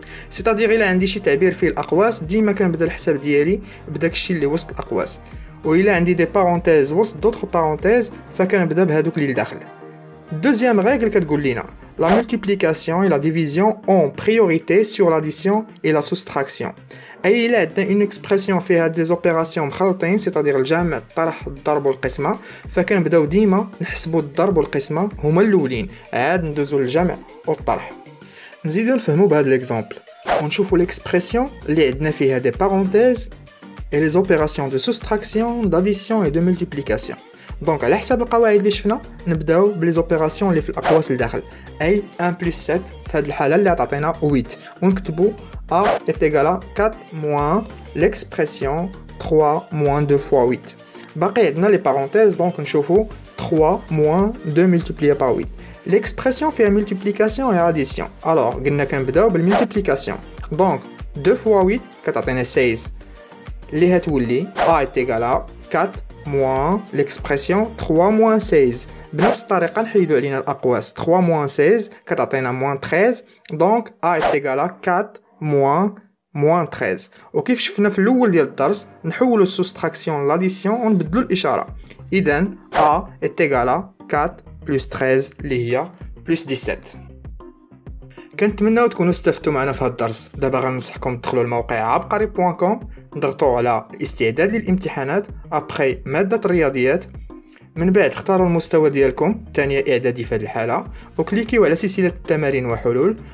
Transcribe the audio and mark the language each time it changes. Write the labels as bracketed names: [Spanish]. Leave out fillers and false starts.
[French] C'est-à-dire [Arabic] إلا عندي شي تعبير فيه الأقواس ديما كنبدا الحساب ديالي بداك الشيء اللي وسط الأقواس. وإلا عندي [French] des parenthèses [Arabic] وسط [French] d'autres parenthèses [Arabic] فكنبدا بهذوك اللي لداخل. [French] Deuxième règle [Arabic] كتقول لنا [French] la multiplication et la division ont priorité sur l'addition et la soustraction. [Arabic] أي إلا عندنا [French] une expression [Arabic] فيها [French] des opérations [Arabic] مخلطين [French] c'est-à-dire [Arabic] الجمع الطرح الضرب والقسمة فكنبداو ديما نحسبوا الضرب والقسمة هما الأولين عاد ندوزو للجمع والطرح. نزيدو نفهمو بهذا [French] l'exemple ونشوفو l'expression [Arabic] اللي عندنا فيها [French] des parenthèses et les opérations de soustraction, d'addition et de multiplication. [Arabic] دونك على حساب القواعد اللي شفنا نبداو بلي زوبيراسيون اللي في الاقواس لداخل اي 1 بلس 7 في هذه الحاله اللي عطاتينا 8 ونكتبوا [French] a est égal à 4 moins l'expression 3 moins 2 fois 8. [Arabic] باقي عندنا [French] لي بارونتيز دونك نشوفوا 3 moins 2 multiplié par 8. l'expression فيها multiplication et addition. alors [Arabic] قلنا كنبداو [French] بالمultiplication. donc 2 fois 8 [Arabic] كتعطينا [French] 16 [Arabic] اللي هتولي [French] a est égal à 4 moins l'expression 3 moins 16. [Arabic] بنفس الطريقة نحيدو علينا الأقواس [French] 3 moins 16 [Arabic] كتعطينا moins 13 دونك [French] a est égal à 4 moins 13. [Arabic] وكيف شفنا في الأول ديال الدرس نحولو السوستراكسيون لاديسيون ونبدلو الإشارة. [French] إذا a est égal à 4 plus 13 [Arabic] اللي هي [French] plus 17. [Arabic] كنتمناو تكونوا استفدتوا معنا في هذا الدرس. دابا غننصحكم تدخلوا الموقع عبقري.com، نضغطوا على الاستعداد للامتحانات ابري ماده الرياضيات، من بعد اختاروا المستوى ديالكم ثانيه اعدادي في هذه الحاله وكليكيو على سلسله التمارين وحلول.